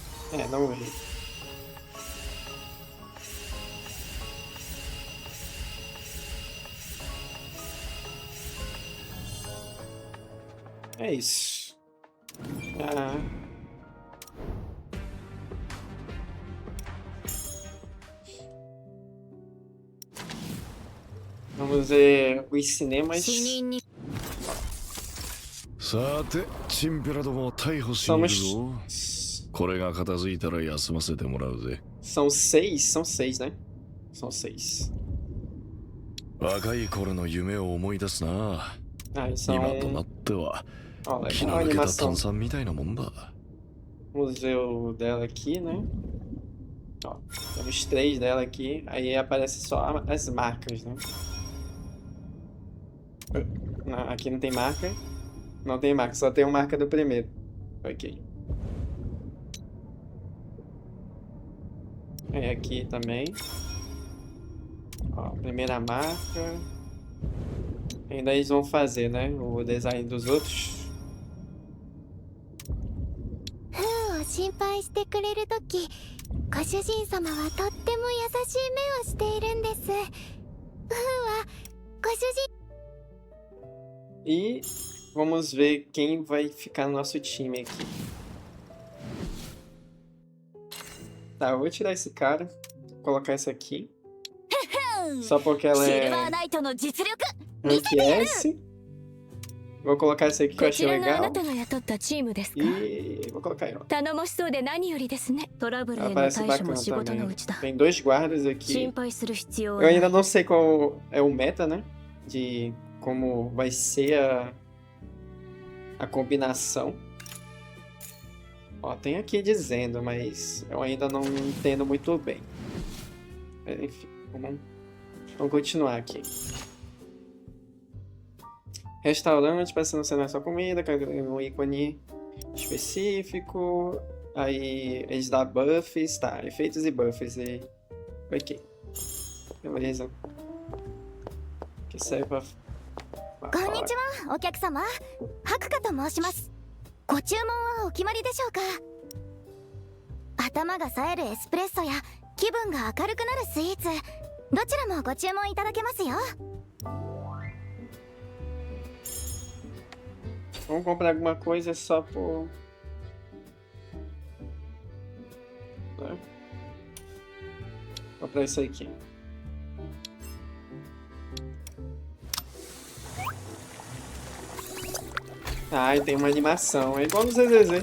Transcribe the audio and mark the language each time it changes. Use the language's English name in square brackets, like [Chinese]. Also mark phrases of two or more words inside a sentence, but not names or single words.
[Portuguese] É, não veio. É isso. Ah. Vamos ver os cinemas. [Japanese] 死人にさてチンペラどもを逮捕しに行くぞ。 [Portuguese] Somos. [Japanese] これが片付いたら休ませてもらうぜ。 [Portuguese] São seis? São seis, né? São seis. [Japanese] 若い頃の夢を思い出すな。 [Portuguese] Ah, e [Japanese] 今とな [Portuguese] são. [Japanese] っては [Portuguese] Ó, [Japanese] 気 [Portuguese] legal [Japanese] の [Portuguese] a [Japanese] 抜けた [Portuguese] animação. [Japanese] 炭酸みたいなもんだ。 [Portuguese] Museu dela aqui, né? Ó, temos três dela aqui. Aí aparece só as marcas, né? Não, aqui não tem marca. Não tem marca, só tem uma marca do primeiro. Ok. Aí aqui também. Ó, primeira marca. Ainda eles vão fazer, né? O design dos outros. [Japanese] フーを心配してくれるとき、ご主人様はとっても優しい目をしているんです。フーはご主人 [Portuguese] E vamos ver quem vai ficar no nosso time aqui. Tá, eu vou tirar esse cara. Vou colocar esse aqui. Só porque ela [Japanese] シルバー [Portuguese] é [Japanese] ナイトの実力 [English] Rank S. [Portuguese] Vou colocar esse aqui que eu [Japanese] こ [Portuguese] achei [Japanese] ちらがあ [Portuguese] legal. [Japanese] なたが雇ったチームですか？ [Portuguese] E vou colocar aí, ó. [Japanese] 頼もしそうで何よりですね。トラブルへ [Portuguese] Ela [Japanese] の [Portuguese] parece [Japanese] 対処も [Portuguese] bacana [Japanese] 仕事の [Portuguese] também. [Japanese] うちだ。 [Portuguese] Tem dois guardas [Japanese] 心 [Portuguese] aqui. [Japanese] 配する必要は [Portuguese] Eu [Japanese] ない [Portuguese] ainda não sei qual é o meta, né? De como vai ser a combinação. Ó, tem aqui dizendo, mas eu ainda não entendo muito bem. Mas, enfim, vamos continuar aqui. Restaurante, para não ser só comida, um ícone específico. Aí eles dão buffs, tá, efeitos e buffs. E... ok. Beleza. Que serve pra... [Japanese] こんにちは、お客様。白花と申します。ご注文はお決まりでしょうか？頭が冴えるエスプレッソや気分が明るくなるスイーツ、どちらもご注文いただけますよ。 [Portuguese] Vamos comprar alguma coisa só por... Né? Vou comprar isso aqui. Ah, e tem uma animação. É igual no ZZZ.